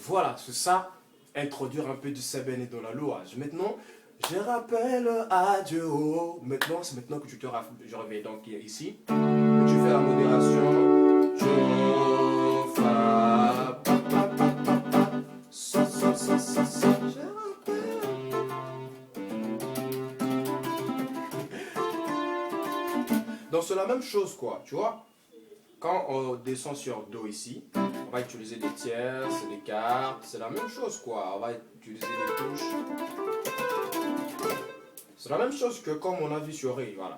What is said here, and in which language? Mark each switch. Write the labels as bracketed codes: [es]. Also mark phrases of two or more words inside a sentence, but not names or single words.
[fr] voilà, c'est ça, introduire un peu du Seben dans la louange. Maintenant, je rappelle à Dieu. Maintenant, c'est maintenant que tu te je reviens donc ici. Tu fais la modération. Je fa pa pa pa pa pa. So, so, so, so, so. Je rappelle. Donc c'est la même chose quoi, tu vois. Quand on descend sur Do ici, on va utiliser des tierces, des quartes, c'est la même chose quoi. On va utiliser des touches. C'est la même chose que comme on a vu sur Ré, voilà.